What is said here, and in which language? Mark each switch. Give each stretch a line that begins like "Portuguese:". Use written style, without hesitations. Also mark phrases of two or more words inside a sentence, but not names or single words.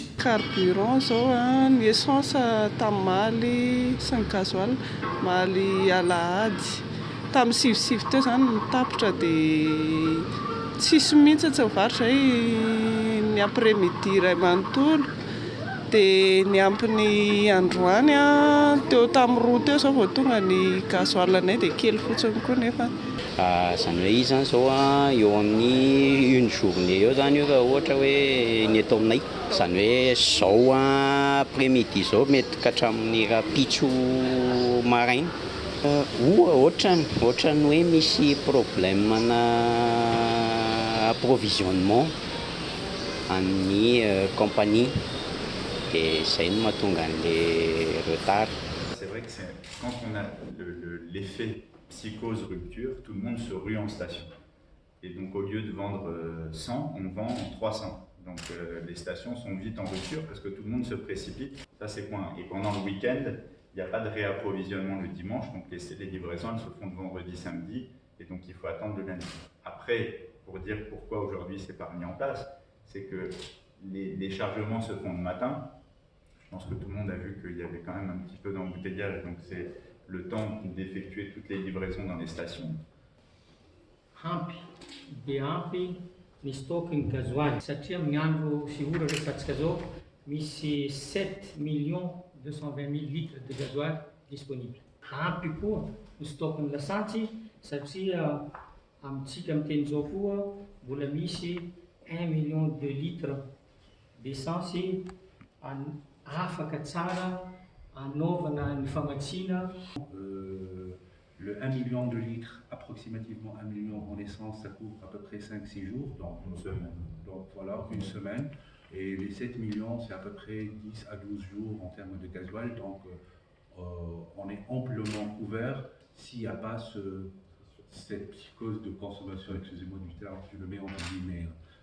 Malagasy: Carburant zao ny essence tamin'ny maly sy ny gasoil maly alahady tamin'ny sivy teo zany nitapitra dia tsisy mihitsy tsy mivarotra zay ny après-midi iray manontolo, dia ny ampiny androany teo tamin'ny roa teo zao vao tonga ny gasoil anay dia kely fotsiny koa nefa. Zany hoe izy zany zao eo amin'ny
French: une journée
Malagasy: eo zany io raha ohatra hoe ny eto aminay, zany hoe zao après-midi zao mety ka hatramin'ny rapitso maraina. Ohatrany hoe misy problème na approvisionnement amin'ny compagnie et zay no mahatonga an'le retard.
French: C'est vrai que quand on a l'effet psychose rupture, tout le monde se rue en station. Et donc au lieu de vendre 100, on vend 300. Donc les stations sont vite en rupture parce que tout le monde se précipite. Ça c'est point. Et pendant le week-end, il n'y a pas de réapprovisionnement le dimanche, donc les livraisons elles se font de vendredi, samedi, et donc il faut attendre le lundi. Après, pour dire pourquoi aujourd'hui c'est pas mis en place, c'est que les chargements se font le matin. Je pense que tout le monde a vu qu'il y avait quand même un petit peu d'embouteillage, donc c'est le temps d'effectuer toutes les livraisons dans les stations.
Malagasy: Ampy ny stock ny gasoil satria amin'ny andro sy ora rehefatsika zao misy 7 220 000
French: litres de gasoil disponible.
Malagasy: Ampy koa ny stock ny lasantsy satria amintsika amin'ny teny zao koa mbola misy 1
French: million de litres d'essence
Malagasy: afaka tsara anaovana ny famatsiana.
French: Le 1 million de litres, approximativement 1 million en essence, ça couvre à peu près 5-6 jours, donc une semaine. Donc voilà, une semaine. Et les 7 millions, c'est à peu près 10 à 12 jours en termes de gasoil. Donc on est amplement couvert s'il n'y a pas cette psychose de consommation, excusez-moi du terme, je le mets en guillemets.